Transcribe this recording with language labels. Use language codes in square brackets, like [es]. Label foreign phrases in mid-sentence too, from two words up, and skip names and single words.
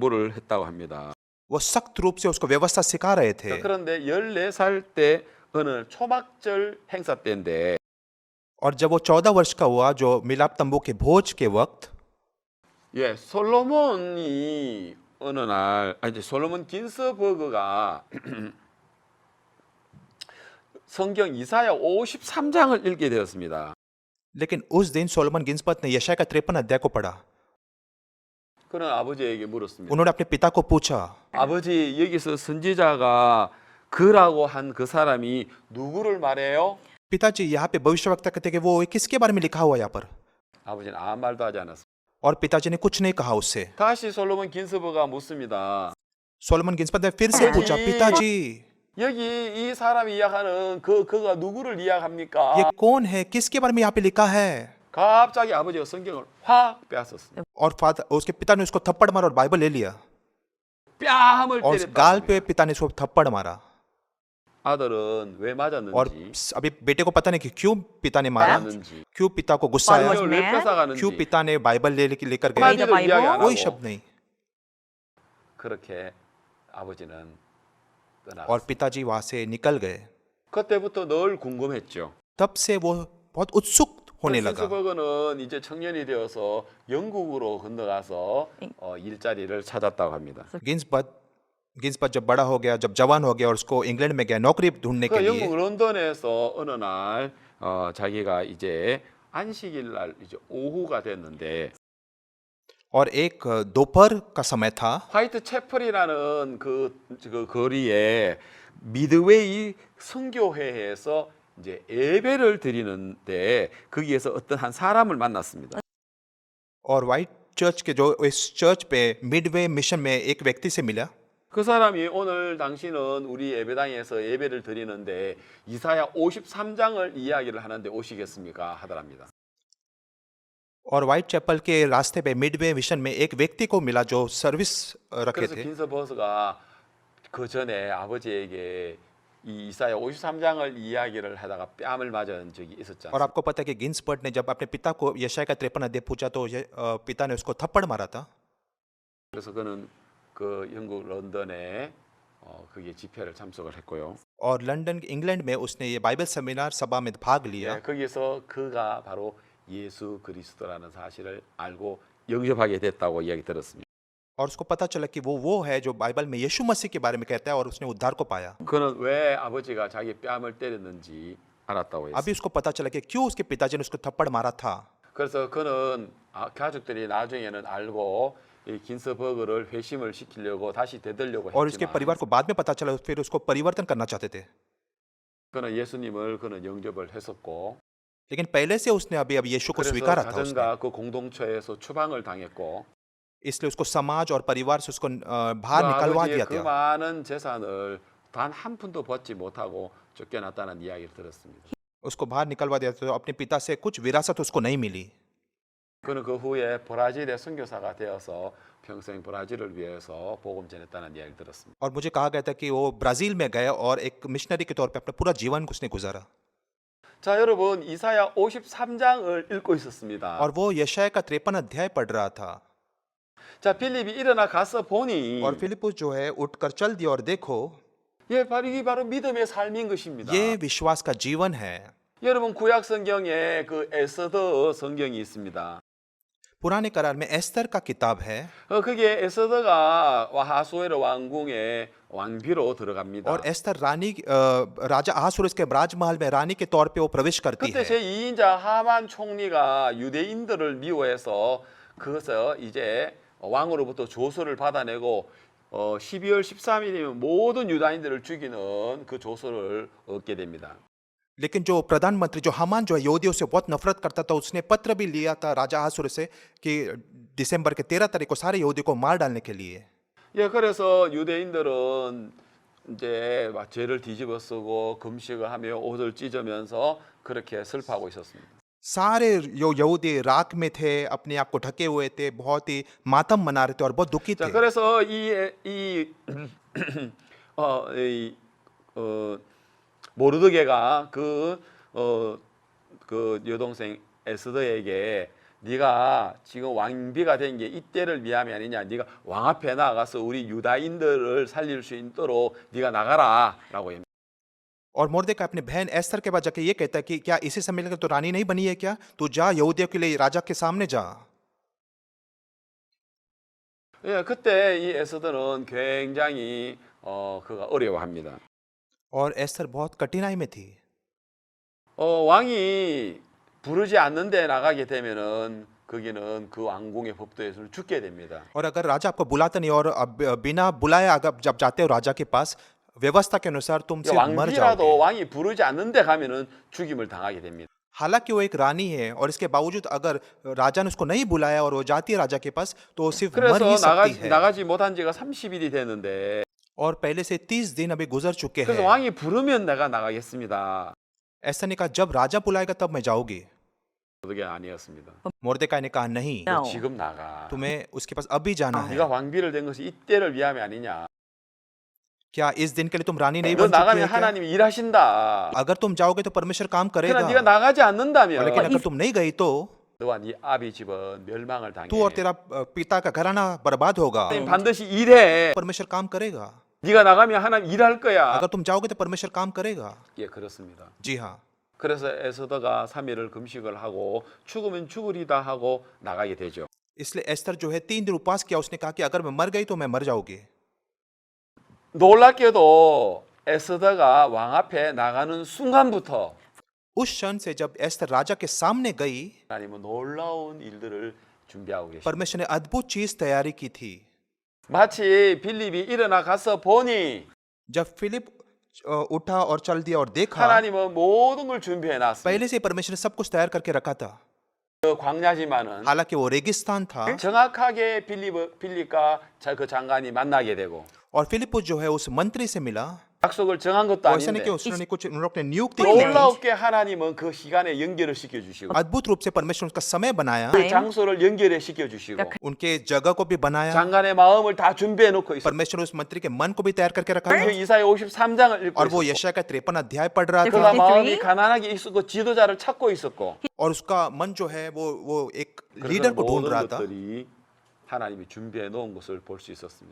[ko] 완벽한 율법의 공부를 했다고 합니다. [hi] वो सख्त रूप से उसको व्यवस्था सिखा रहे थे। [ko] 그런데 14살 때 어느 초막절 행사 때인데 [hi] और जब वो 14 वर्ष का हुआ जो मिलाप तंबू के भोज के वक्त [ko] 예, 솔로몬이 어느 날 이제 솔로몬 긴스버그가 성경 이사야 53장을 읽게 되었습니다. [hi] लेकिन उस दिन सोलोमन गिन्सबर्ग ने यशाया का 53 अध्याय को पढ़ा। [ko] 그는 아버지에게 물었습니다. [hi] उन्होंने अपने पिता को पूछा, [ko] 아버지, 여기서 선지자가 그라고 한 그 사람이 누구를 말해요? [hi] पिताजी यहाँ पे भविष्यवक्ता कहते कि वो किसके बारे में लिखा हुआ है यहाँ पर? [ko] 아버지는 아무 말도 하지 않았습니다. [hi] और पिताजी ने कुछ नहीं कहा उससे। [ko] 다시 솔로몬 긴스버그가 묻습니다. [hi] सोलोमन गिन्सबर्ग ने फिर से पूछा, पिताजी [ko] 여기 이 사람이 이야기하는 그가 누구를 이야기합니까? [hi] ये कौन है, किसके बारे में यहाँ पे लिखा है? [ko] 갑자기 아버지가 성경을 확 빼앗았어요. [hi] और फादर उसके पिता ने उसको थप्पड़ मारा और बाइबल ले लिया [ko] 뺨을 [hi] और उस गाल [ko] 때렸다. [hi] पे पिता ने उसको थप्पड़ मारा। [ko] 아들은 왜 [hi] और [ko] 맞았는지, [hi] अभी बेटे को पता नहीं कि क्यों पिता ने मारा, [ko] 맞았는지, [hi] क्यों पिता को गुस्सा आया, [en] Father was [ko] 왜 mad? 뺏어가는지 [hi] क्यों पिता ने बाइबल लेकर गए, [en] Read the [ko] 한마디도 이야기 안 [hi] कोई [ko] 하고 [hi] शब्द नहीं। [ko] 그렇게 아버지는 [hi] और [ko] 떠나갔어요. [hi] पिताजी वहां से निकल गए। [ko] 그때부터 늘 궁금했죠. [hi] तब से वो बहुत उत्सुक होने लगा। [ko] 긴스버그는 이제 청년이 되어서 영국으로 건너가서 일자리를 찾았다고 합니다. [hi] गिन्सबर्ग जब बड़ा हो गया, जब जवान हो गया और उसको इंग्लैंड में गया नौकरी ढूंढने के [ko] 그 [hi] लिए। [ko] 영국 런던에서 어느 날 자기가 이제 안식일 날 이제 오후가 됐는데 [hi] और एक दोपहर का समय था। [ko] 화이트 채플이라는 그 거리에 미드웨이 선교회에서 이제 예배를 드리는데 거기에서 어떤 한 사람을 만났습니다. [hi] और वाइट चर्च के जो इस चर्च पे मिडवे मिशन में एक व्यक्ति से मिला। [ko] 그 सा람이 오늘 당신은 우리 예배당에서 예배를 드리는데 이사야 53장을 이야기를 하는데 오시겠습니까? 하더랍니다. [hi] और वाइट चैपल के रास्ते पे मिडवे मिशन में एक व्यक्ति को मिला जो सर्विस रखे [ko] 그래서 [hi] थे। [ko] 긴스버스가 그 전에 아버지에게 이 이사야 53장을 이야기를 하다가 뺨을 맞은 적이 있었지 [hi] और [ko] 않습니까? [hi] आपको पता है कि गिन्सबर्ग ने जब अपने पिता को यशाया का 53 अध्याय पूछा तो पिता ने उसको थप्पड़ मारा था। [ko] 그래서 그는 그 영국 런던에 그게 집회를 참석을 했고요. [hi] और लंदन इंग्लैंड में उसने ये बाइबल सेमिनार सभा में भाग लिया। [ko] 예, 거기서 그가 바로 예수 그리스도라는 사실을 알고 영접하게 됐다고 이야기 들었습니다. [hi] और उसको पता चला कि वो है जो बाइबल में यीशु मसीह के बारे में कहता है और उसने उद्धार को पाया। [ko] 그는 왜 아버지가 자기 뺨을 때렸는지 알았다고 했어요. [hi] अभी उसको पता चला कि क्यों उसके पिताजी ने उसको थप्पड़ मारा था। [ko] 그래서 그는 가족들이 나중에는 알고 이 긴스버그를 회심을 시키려고 다시 되돌려고 [hi] और उसके [ko] 했지만 [hi] परिवार को बाद में पता चला फिर उसको परिवर्तन करना चाहते थे। [ko] 그는 예수님을 그는 영접을 했었고 [hi] लेकिन पहले से उसने अभी यीशु को [ko] 그래서 [hi] स्वीकारा था उसने। [ko] 가정과 그 공동체에서 추방을 당했고 [hi] इसलिए उसको समाज और परिवार से उसको [ko] 그 [hi] बाहर निकलवा [ko] 아버지의 [hi] दिया [ko] 그 [hi] था। [ko] 많은 재산을 단 한 푼도 받지 못하고 쫓겨났다는 이야기를 들었습니다. [hi] उसको बाहर निकलवा दिया था तो अपने पिता से कुछ विरासत उसको नहीं मिली। [ko] 그는 그 후에 브라질의 선교사가 되어서 평생 브라질을 위해서 복음 전했다는 이야기를 들었습니다. [hi] और मुझे कहा गया था कि वो ब्राजील में गए और एक मिशनरी के तौर पे अपना पूरा जीवन उसने गुजारा। [ko] 자, 여러분 이사야 53장을 읽고 있었습니다. [hi] और वो यशाया का 53 अध्याय पढ़ रहा था। [ko] 자, 필립이 일어나 가서 보니 [hi] और फिलिपुस जो है उठकर चल दिया और देखो [ko] 예, 바로 이게 바로 믿음의 삶인 것입니다. [hi] ये विश्वास का जीवन है। [ko] 여러분 구약 성경에 그 에스더 성경이 있습니다. [hi] पुराने करार में एस्तर का किताब है [ko] 그게 에스더가 하수에르 왕궁의 왕비로 들어갑니다. [hi] और एस्तर रानी राजा अहासुरस के राजमहल में रानी के तौर पे वो प्रवेश करती [ko] 그때 [hi] है। [ko] 제2인자 하만 총리가 유대인들을 미워해서 그것을 이제 왕으로부터 조서를 받아내고 12월 13일이면 모든 유다인들을 죽이는 그 조서를 얻게 됩니다. [hi] लेकिन जो प्रधानमंत्री जो हामान जो है यहूदियों से बहुत नफरत करता था उसने पत्र भी लिया था राजा अहासुर से कि दिसंबर के 13 तारीख को सारे यहूदियों को मार डालने के लिए। [ko] 예, 그래서 유대인들은 이제 막 죄를 뒤집어 쓰고 금식을 하며 옷을 찢으면서 그렇게 슬퍼하고 있었습니다. [hi] सारे जो यहूदी राख में थे, अपने आप को ढके हुए थे, बहुत ही मातम मना रहे थे और बहुत दुखी [ko] 자, [hi] थे। [ko] 그래서 모르드게가 그 여동생 에스더에게 네가 지금 왕비가 된 게 이때를 위함이 아니냐. 네가 왕 앞에 나가서 우리 유다인들을 살릴 수 있도록 네가 나가라라고 합니다. [hi] और मोर्देकाई अपनी बहन एस्तर के बाद जाके ये कहता है कि क्या इसी समय लेकर तो रानी नहीं बनी है क्या? तू जा यहूदियों के लिए राजा के सामने जा। [ko] 예, 그때 이 에스더는 굉장히 그가 어려워합니다. [hi] और एस्तर बहुत कठिनाई में थी। [ko] 왕이 부르지 않는데 나가게 되면은 거기는 그 왕궁의 법도에서 죽게 됩니다. [hi] और अगर राजा आपको बुलाता नहीं और बिना बुलाए अगर जब जाते हो राजा के पास व्यवस्था के अनुसार तुम सिर्फ मर [ko] 왕비라도 [hi] जाओगे। [ko] 왕이 부르지 않는데 가면은 죽임을 당하게 됩니다. [hi] हालांकि वो एक रानी है और इसके बावजूद अगर राजा ने उसको नहीं बुलाया और वो जाती है राजा के पास तो वो सिर्फ मर [ko] 그래서 [hi] ही सकती है। [ko] 나가지 못한 지가 30일이 됐는데 [hi] और पहले से 30 दिन अभी गुजर चुके [ko] 그래서 [hi] हैं। [ko] 왕이 부르면 내가 나가겠습니다. [hi] ऐसा ने कहा जब राजा बुलाएगा तब मैं जाऊंगी। [ko] 그게 아니었습니다. [hi] मोर्देकाई ने कहा नहीं, No. [ko] 지금 나가. [hi] तुम्हें उसके पास अभी जाना है। [ko] 네가 왕비를 된 것이 이때를 위함이 아니냐. [hi] क्या इस दिन के लिए तुम रानी नहीं [ko] 너 [hi] बन चुकी [ko] 나가면 [hi] है क्या? [ko] 하나님이 일하신다. [hi] अगर तुम जाओगे तो परमेश्वर काम [ko] 그러나 [hi] करेगा। [ko] 네가 나가지 [hi] और [ko] 않는다면 [hi] लेकिन अगर तुम नहीं गई तो [ko] 너와 네 아비 집은 멸망을 당해. [hi] तू और तेरा पिता का घराना बर्बाद होगा। [ko] 하나님 반드시 일해. [hi] परमेश्वर काम करेगा। [ko] 네가 나가면 하나님 일할 거야. [hi] अगर तुम जाओगे तो परमेश्वर काम करेगा। [ko] 예, 그렇습니다. [hi] जी हाँ। [ko] 그래서 에스더가 3일을 금식을 하고 죽으면 죽으리다 하고 나가게 되죠. [hi] इसलिए एस्तर जो है 3 दिन उपवास किया। उसने कहा कि अगर मैं मर गई तो मैं मर जाऊंगी। [ko] 놀랍게도 에스더가 왕 앞에 나가는 순간부터 [hi] उस क्षण से जब एस्तर राजा के सामने गई, [ko] 하나님은 놀라운 일들을 준비하고 계십니다. [hi] परमेश्वर ने अद्भुत चीज तैयारी की थी। [ko] 마치 빌립이 일어나 가서 보니 [hi] जब फिलिप उठा और चल दिया और देखा, [ko] 하나님은 모든 걸 준비해 놨습니다. [hi] पहले से ही परमेश्वर ने सब कुछ तैयार करके रखा था। [ko] 그 광야지만은 [hi] हालांकि वो रेगिस्तान था [ko] 정확하게 빌립과 그 장관이 만나게 되고 [hi] और फिलिपुस जो है उस मंत्री से मिला। [ko] 약속을 정한 것도 [hi] वो ऐसा नहीं कि [ko] 아닌데 [hi] उसने कुछ उन लोग ने नियुक्ति की थी। [ko] 놀랍게 하나님은 그 시간에 연결을 시켜주시고 [hi] अद्भुत रूप से परमेश्वर उसका समय बनाया, [ko] 그 장소를 연결해 시켜주시고 [hi] उनके जगह को भी बनाया। [ko] 장관의 마음을 다 준비해 놓고 있어요. [hi] परमेश्वर ने उस मंत्री के मन को भी तैयार करके रखा [ko] 그 [hi] था। [ko] 이사야 53장을 읽고 [hi] और वो [ko] 있었고 [hi] यशाया का 53 अध्याय पढ़ रहा [ko] 그가 [hi] था [ko] 마음이 가난하게 있었고 지도자를 찾고 있었고 [hi] और उसका मन जो है वो एक [ko] 그래서 [hi] लीडर को ढूंढ [ko] 모든 [hi] रहा था [ko] 것들이 하나님이 준비해 놓은 것을 볼 수 있었습니다.